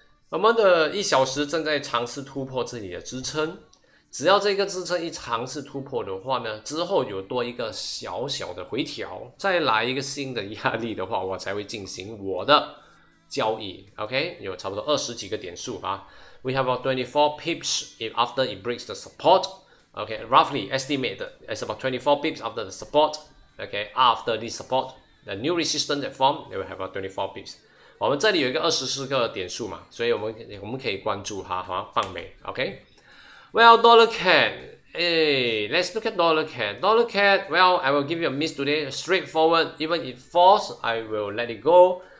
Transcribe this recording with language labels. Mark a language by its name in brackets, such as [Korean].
[Chinese] 我们的1小时正在尝试突破这里的支撑，只要这个支撑一尝试突破的话呢，之后有多一个小小的回调，再来一个新的压力的话，我才会进行我的交易。 OK， 有差不多20几个点数啊。 [English] We have about 24 pips if after it breaks the support. Okay, roughly estimated it's about 24 pips after the support. Okay, after this support, the new resistance that formed, they will have about 24 pips. [Chinese] 我们这里有一个24个点数嘛，所以我们可以关注它哈，棒美 ，OK。 [English] Well, dollar CAD, hey, let's look at dollar CAD. Dollar CAD, well, I will give you a miss today. Straightforward, even if it falls, I will let it go.